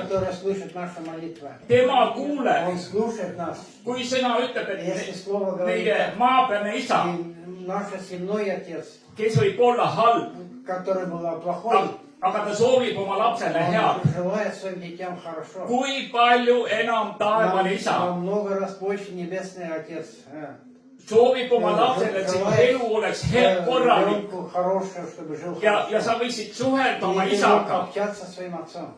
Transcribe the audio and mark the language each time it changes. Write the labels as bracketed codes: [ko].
[ru] который слышит наши молитвы. [et] tema kuuleb, [ru] Он слушает нас. [et] kui sõna ütleb, [ru] Если [et] et [ru] Слово говорит, [et] meie maapealne isa, [ru] и наш земной Отец, [et] kes võib olla halb, [ru] который был плохой, [et] aga ta soovib oma lapsele head. [ru] он желает своим детям хорошо. [et] kui palju enam taevane isa [ru] Много раз больше Небесный Отец. [et] soovib oma lapsele, et sinu elu oleks korralik [ru] Ребенку хорошее, чтобы жил [et] ja [ru] хорошо. [et] sa võiksid suhelda oma [ru] И [et] isaga [ru] общаться со своим отцом.